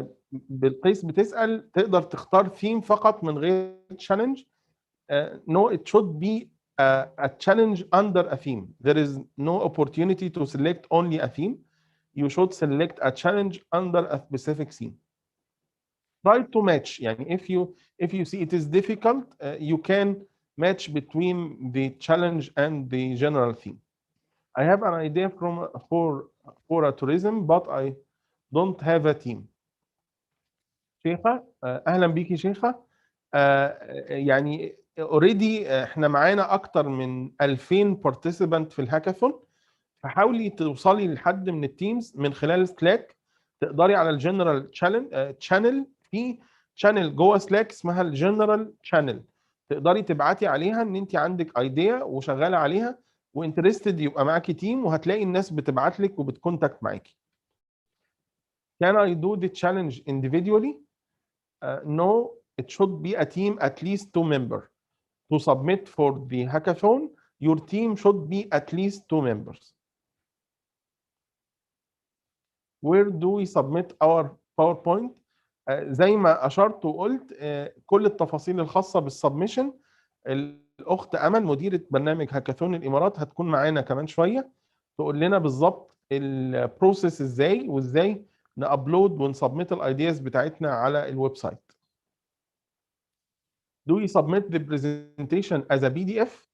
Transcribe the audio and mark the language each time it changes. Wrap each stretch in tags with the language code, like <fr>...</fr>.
<ar>بالقيس بتسأل تقدر تختار ثيم فقط من غير challenge.</ar> <en>No, it should be a challenge under a theme. There is no opportunity to select only a theme. You should select a challenge under a specific theme. Try to match. يعني if you see it is difficult, you can match between the challenge and the general theme. I have an idea for a tourism, but I don't have a team.</en> <ar>شيخة، اهلا بيكي شيخة. يعني اوريدي احنا معانا اكتر من 2000 بارتيسيبانت في الهاكاثون، فحاولي توصلي لحد من التيمز من خلال سلاك. تقدري على الجنرال شانل، في شانل جوه سلاك اسمها الجنرال شانل، تقدري تبعتي عليها ان انت عندك ايديا وشغاله عليها وانترستد يبقى معاكي تيم، وهتلاقي الناس بتبعت لك وبتكونتاكت معاكي.</ar> <en>Can I do the challenge individually? No, it should be a team at least 2 members. To submit for the hackathon, your team should be at least 2 members. Where do we submit our PowerPoint?</en> <ar>زي ما أشرت وقلت، كل التفاصيل الخاصة بالسبمشن الأخت أمل مديرة برنامج هاكاثون الإمارات هتكون معانا كمان شوية تقول لنا بالظبط البروسيس إزاي وإزاي نأبلود ونسبمت الايدياز بتاعتنا على الويب سايت.</ar> <en>Do you submit the presentation as a PDF?</en>